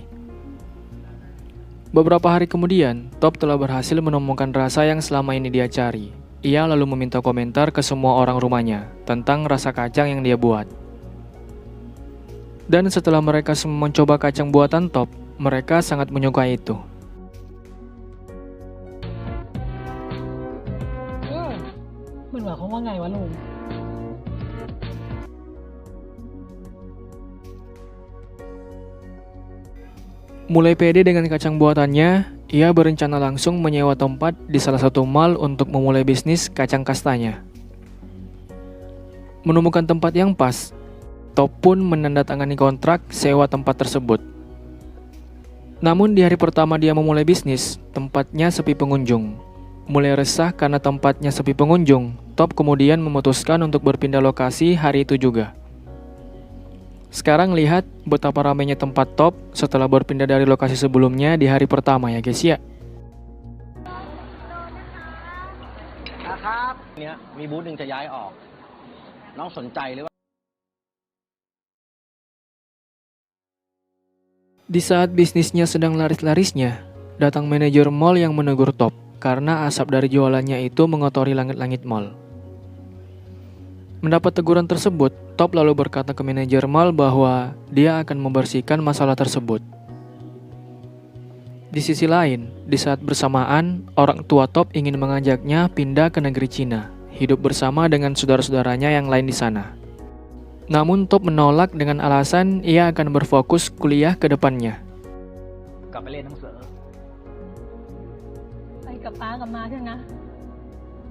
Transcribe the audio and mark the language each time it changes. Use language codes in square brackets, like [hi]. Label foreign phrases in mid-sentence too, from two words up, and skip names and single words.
[id] Beberapa hari kemudian, Top telah berhasil menemukan rasa yang selama ini dia cari. Ia lalu meminta komentar ke semua orang rumahnya tentang rasa kacang yang dia buat. Dan setelah mereka semua mencoba kacang buatan Top, mereka sangat menyukai itu. [th] มันหมายความว่าไงวะลุง [id] Mulai pede dengan kacang buatannya, ia berencana langsung menyewa tempat di salah satu mall untuk memulai bisnis kacang kastanya. Menemukan tempat yang pas, Top pun menandatangani kontrak sewa tempat tersebut. Namun di hari pertama dia memulai bisnis, tempatnya sepi pengunjung. Mulai resah karena tempatnya sepi pengunjung, Top kemudian memutuskan untuk berpindah lokasi hari itu juga. Sekarang lihat betapa ramainya tempat Top setelah berpindah dari lokasi sebelumnya di hari pertama ya guys ya. [th] นะครับเนี้ยมีบูธหนึ่งจะย้ายออกน้องสนใจหรือว่า [id] Di saat bisnisnya sedang laris-larisnya, datang manajer mall yang menegur Top karena asap dari jualannya itu mengotori langit-langit mall. Mendapat teguran tersebut, Top lalu berkata ke manajer mall bahwa dia akan membersihkan masalah tersebut. Di sisi lain, di saat bersamaan, orang tua Top ingin mengajaknya pindah ke negeri Cina, hidup bersama dengan saudara-saudaranya yang lain di sana. Namun Top menolak dengan alasan ia akan berfokus kuliah ke depannya. [th] กลับไปเรียนหนังสือ ไปกับป้ากับมาเถอะนะ